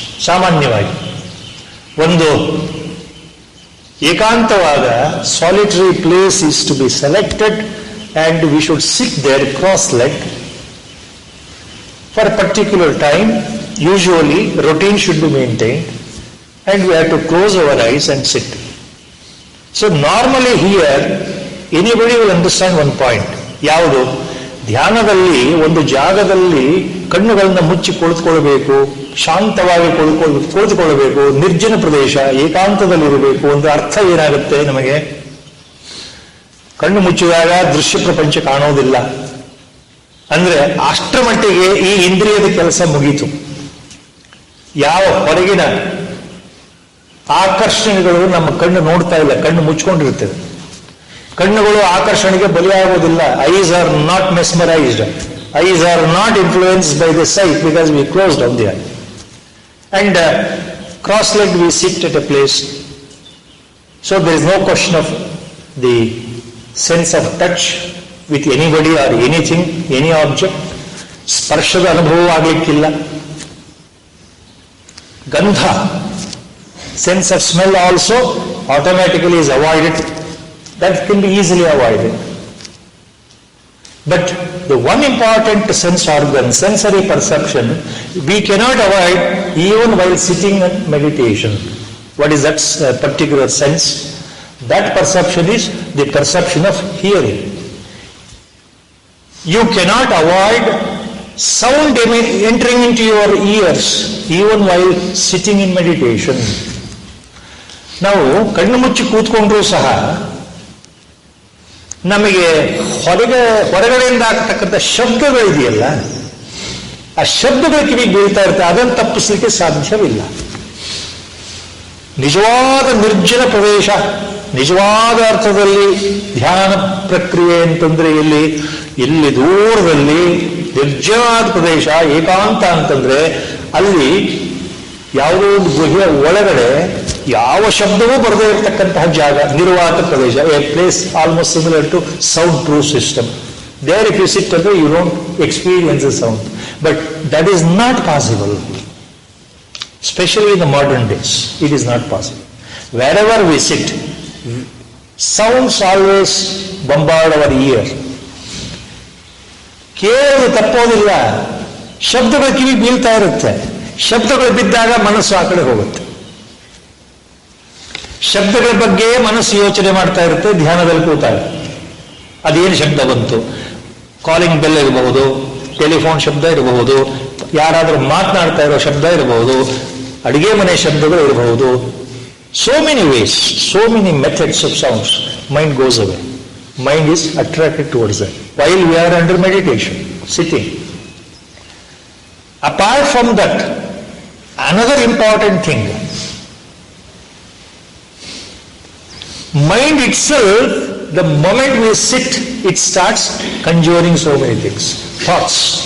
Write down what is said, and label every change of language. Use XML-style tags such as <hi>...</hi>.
<kn>ಸಾಮಾನ್ಯವಾಗಿ ಒಂದು ಏಕಾಂತವಾದ</kn> <en>solitary place is to be selected, and we should sit there cross-legged for a particular time. Usually routine should be maintained, and we have to close our eyes and sit. So normally here anybody will understand one point.</en> <kn>ಯಾವುದು? ಧ್ಯಾನದಲ್ಲಿ ಒಂದು ಜಾಗದಲ್ಲಿ ಕಣ್ಣುಗಳನ್ನು ಮುಚ್ಚಿ ಕುಳಿತುಕೊಳ್ಳಬೇಕು, ಶಾಂತವಾಗಿ ಕುಳಿತುಕೊಳ್ಳಬೇಕು, ನಿರ್ಜನ ಪ್ರದೇಶ, ಏಕಾಂತದಲ್ಲಿರಬೇಕು. ಒಂದು ಅರ್ಥ ಏನಾಗುತ್ತೆ ನಮಗೆ? ಕಣ್ಣು ಮುಚ್ಚಿದಾಗ ದೃಶ್ಯ ಪ್ರಪಂಚ ಕಾಣೋದಿಲ್ಲ ಅಂದ್ರೆ ಅಷ್ಟರ ಮಟ್ಟಿಗೆ ಈ ಇಂದ್ರಿಯದ ಕೆಲಸ ಮುಗೀತು. ಯಾವ ಹೊರಗಿನ ಆಕರ್ಷಣೆಗಳು ನಮ್ಮ ಕಣ್ಣು ನೋಡ್ತಾ ಇಲ್ಲ, ಕಣ್ಣು ಮುಚ್ಕೊಂಡಿರ್ತದೆ. ಕಣ್ಣುಗಳು ಆಕರ್ಷಣೆಗೆ ಬಲಿಯಾಗುವುದಿಲ್ಲ.</kn> <en>Eyes are not mesmerized, eyes are not influenced by the sight because we closed on the eye. And cross-legged we sit at a place. So there is no question of the sense of touch with anybody or anything, any object.</en> <kn>ಸ್ಪರ್ಶದ ಅನುಭವ ಆಗಲಿಕ್ಕಿಲ್ಲ.</kn> <en>ಗಂಧ, sense of smell also automatically is avoided. That can be easily avoided. But the one important sense organ, sensory perception, we cannot avoid even while sitting in meditation. What is that particular sense? That perception is the perception of hearing. You cannot avoid sound entering into your ears even while sitting in meditation.</en> <kn>ನಾವು ಕಣ್ಣು ಮುಚ್ಚಿ ಕೂತ್ಕೊಂಡ್ರೂ ಸಹ ನಮಗೆ ಹೊರಗಡೆಯಿಂದ ಆಗ್ತಕ್ಕಂಥ ಶಬ್ದಗಳಿದೆಯಲ್ಲ, ಆ ಶಬ್ದಗಳ ಕಿವಿಗೆ ಬೀಳ್ತಾ ಇರುತ್ತೆ, ಅದನ್ನು ತಪ್ಪಿಸಲಿಕ್ಕೆ ಸಾಧ್ಯವಿಲ್ಲ. ನಿಜವಾದ ನಿರ್ಜನ ಪ್ರದೇಶ, ನಿಜವಾದ ಅರ್ಥದಲ್ಲಿ ಧ್ಯಾನ ಪ್ರಕ್ರಿಯೆ ಅಂತಂದ್ರೆ ಇಲ್ಲಿ ದೂರದಲ್ಲಿ ನಿರ್ಜನವಾದ ಪ್ರದೇಶ, ಏಕಾಂತ ಅಂತಂದ್ರೆ ಅಲ್ಲಿ ಯಾವುದೋ ಒಂದು ಗುಹೆಯ ಒಳಗಡೆ ಯಾವ ಶಬ್ದವೂ ಬರದೇ ಇರತಕ್ಕಂತಹ ಜಾಗ, ನಿರ್ವಾತ ಪ್ರದೇಶ.</kn> <en>A place almost similar to sound proof system. There if you sit ಅಂದ್ರೆ you don't experience the sound. But that is not possible, especially in the modern days. It is not possible. Wherever we sit, sounds always bombard our ear.</en> <kn>ಕೇಳೋದು ತಪ್ಪೋದಿಲ್ಲ, ಶಬ್ದಗಳ ಕಿವಿ ಬೀಳ್ತಾ ಇರುತ್ತೆ. ಶಬ್ದಗಳು ಬಿದ್ದಾಗ ಮನಸ್ಸು ಆ ಕಡೆ ಹೋಗುತ್ತೆ. ಶಬ್ದಗಳ ಬಗ್ಗೆ ಮನಸ್ಸು ಯೋಚನೆ ಮಾಡ್ತಾ ಇರುತ್ತೆ ಧ್ಯಾನದಲ್ಲಿ ಕೂತಾಗ. ಅದೇನು ಶಬ್ದ ಬಂತು? ಕಾಲಿಂಗ್ ಬೆಲ್ ಇರಬಹುದು, ಟೆಲಿಫೋನ್ ಶಬ್ದ ಇರಬಹುದು, ಯಾರಾದರೂ ಮಾತನಾಡ್ತಾ ಇರೋ ಶಬ್ದ ಇರಬಹುದು, ಅಡಿಗೆ ಮನೆ ಶಬ್ದಗಳು ಇರಬಹುದು.</kn> <en>So many ways, so many methods of sounds. Mind goes away. Mind is attracted towards that while we are under meditation, sitting. Apart from that, another important thing, mind itself, the moment we sit, it starts conjuring so many things, thoughts.</en>